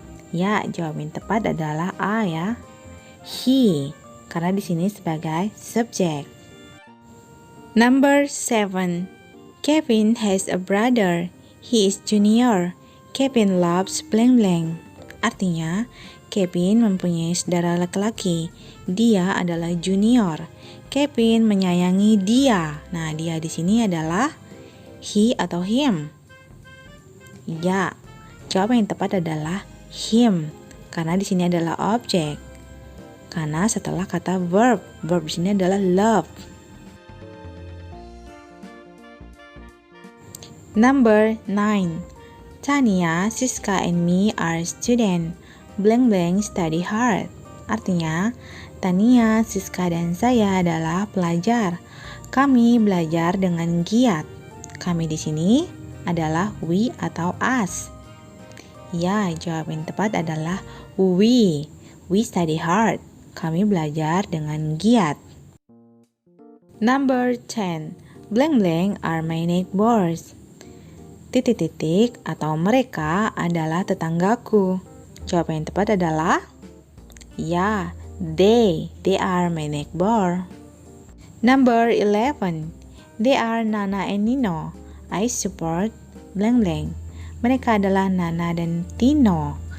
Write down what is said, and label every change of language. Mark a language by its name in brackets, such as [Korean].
[Indonesian] Ya, jawaban tepat adalah A ya. He, karena di sini sebagai subjek. [English] Number 7. Kevin has a brother. He is junior. Kevin loves blank blank. [Indonesian] Artinya, Kevin mempunyai saudara laki-laki. Dia adalah junior. Kevin menyayangi dia. Nah, dia di sini adalah he atau him. Ya, jawaban yang tepat adalah him. Karena di sini adalah objek. Karena setelah kata verb di sini adalah love. [English] Number 9. Tania, Siska, and me are student. Blank blank study hard. [Indonesian] Artinya, Tania, Siska, dan saya adalah pelajar. Kami belajar dengan giat. Kami di sini adalah we atau us. Ya, jawaban yang tepat adalah we. [English] We study hard. [Indonesian] Kami belajar dengan giat. [English] Number 10. Blank blank are my neighbors. [Indonesian] Titik-titik atau mereka adalah tetanggaku. Jawaban yang tepat adalah ya, [English] they are my neighbor. Number 11. They are Nana and Nino. I support blank blank. [Indonesian] Mereka adalah Nana dan Tino.